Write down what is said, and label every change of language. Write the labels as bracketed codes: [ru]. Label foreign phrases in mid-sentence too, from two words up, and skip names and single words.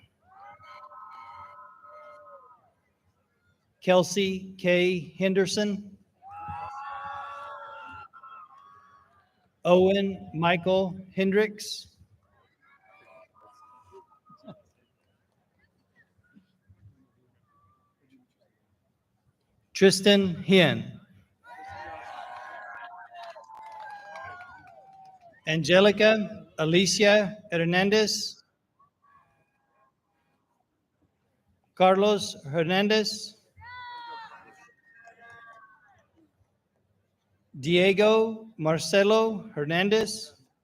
[en] Kelsey K. Henderson. Owen Michael Hendricks. Tristan Hien. Angelica Alicia Hernandez. Carlos Hernandez. Diego Marcelo Hernandez.